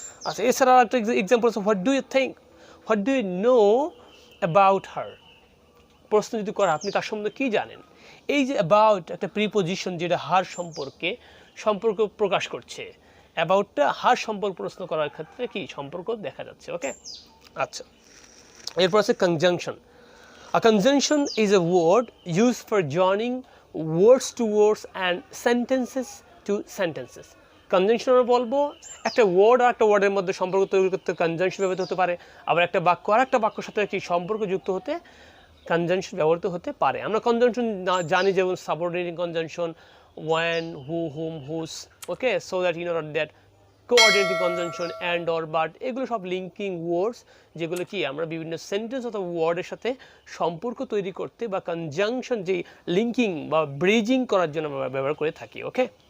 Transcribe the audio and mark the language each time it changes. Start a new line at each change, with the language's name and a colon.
Bangla: আচ্ছা, এছাড়া একটা এক্সাম্পল আছে,
English: What do you think, what do you know about her.
Bangla: প্রশ্ন যদি করে আপনি তার সম্বন্ধে কী জানেন, এই যে অ্যাবাউট একটা প্রিপজিশন যেটা হার সম্পর্ক প্রকাশ করছে, অ্যাবাউটটা হার সম্পর্ক প্রশ্ন করার ক্ষেত্রে কি সম্পর্ক দেখা যাচ্ছে, ওকে। আচ্ছা, এরপর আছে conjunction.
English: A conjunction is a word used for joining words to words and sentences to sentences.
Bangla: Conjunction আমরা বলবো একটা ওয়ার্ড আর একটা ওয়ার্ডের মধ্যে সম্পর্ক তৈরি করতে কনজাংশন ব্যবহৃত হতে পারে, আবার একটা বাক্য আর একটা বাক্যের সাথে একটি সম্পর্ক যুক্ত হতে কনজাংশন ব্যবহৃত হতে পারে। আমরা কনজাংশন জানি, যেমন subordinating conjunction, when, who, whom, whose, okay,
English: so that you know that
Bangla: coordinating conjunction, and, or, but, এগুলো সব লিঙ্কিং ওয়ার্ডস, যেগুলো কি আমরা বিভিন্ন সেন্টেন্স অথবা ওয়ার্ডের সাথে সম্পর্ক তৈরি করতে বা কনজাংশন যে লিঙ্কিং বা ব্রিজিং করার জন্য আমরা ব্যবহার করে থাকি, ওকে।